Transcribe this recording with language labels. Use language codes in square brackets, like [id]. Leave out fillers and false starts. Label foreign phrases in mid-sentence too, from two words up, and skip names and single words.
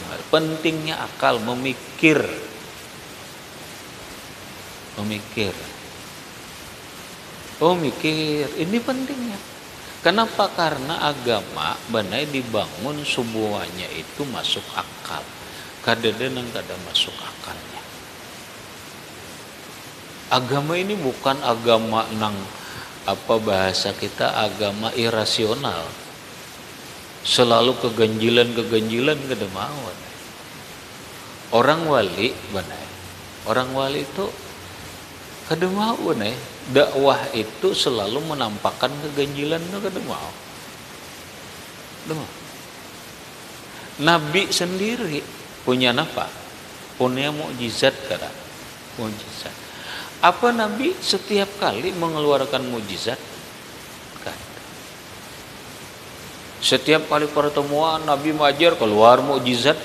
[id] Pentingnya akal memikir. Oh mikir, ini pentingnya. Kenapa? [bjn] Karena agama banai dibangun semuanya itu masuk akal. Kadang-kadang kada masuk akalnya. Agama ini bukan agama nang apa bahasa kita agama irasional. Selalu keganjilan kada mau. Orang wali banai. Orang wali itu kada mau banai. Dakwah itu selalu menampakkan keganjilan itu kada mau. [id] Nabi sendiri punya apa? [bjn] Punya mukjizat kada? Mukjizat. [id] Apa Nabi setiap kali mengeluarkan mukjizat? [bjn] Kada. [id] Setiap kali pertemuan Nabi mengajar keluar mukjizat?